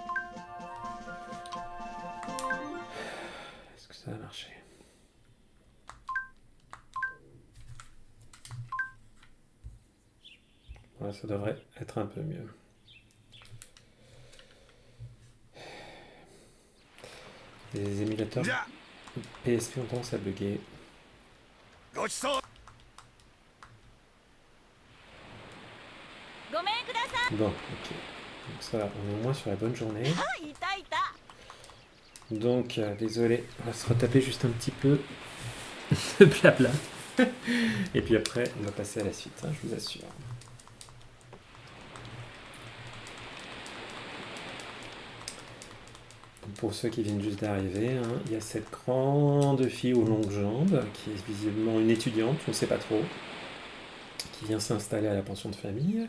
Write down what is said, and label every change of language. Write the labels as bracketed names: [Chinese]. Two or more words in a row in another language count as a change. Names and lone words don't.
[French] Est-ce que ça a marché? Voilà, ça devrait être un peu mieux. Les émulateurs [Japanese] じゃあ [French] PSP ont tendance à bugger. [Japanese] ごちそう。ごめんくださ [French] Bon, ok. Donc ça, on est au moins sur la bonne journée. [Japanese] い。いたいた。 [French] Donc, désolé, on va se retaper juste un petit peu de blabla. Et puis après, on va passer à la suite, hein, je vous assure. Pour ceux qui viennent juste d'arriver, hein, il y a cette grande fille aux longues jambes, qui est visiblement une étudiante, on ne sait pas trop, qui vient s'installer à la pension de famille.